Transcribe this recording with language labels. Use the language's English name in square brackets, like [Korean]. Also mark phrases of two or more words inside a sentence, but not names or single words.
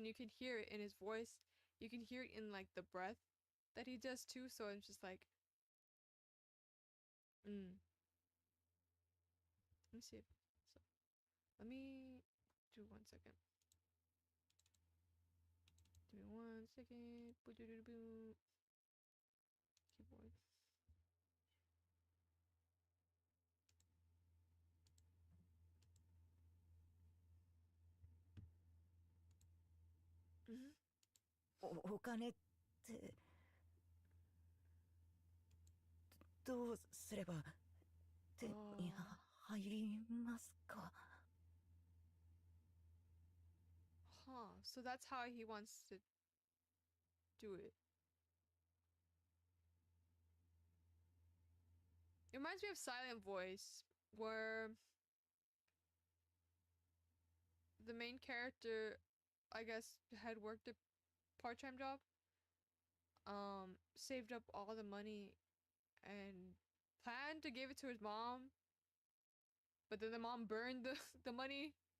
[English] You can hear it in his voice. You can hear it in like the breath that he does too. So I'm just like, Let me see. So let me do 1 second. Give me 1 second. Boo-doo-doo-doo-boo. Keyboard. [Japanese] お金ってどうすれば手に入りますか [English] Huh. So that's how he wants to do it. It reminds me of Silent Voice, where the main character, I guess, had worked a part-time job, saved up all the money and planned to give it to his mom, but then the mom burned the money.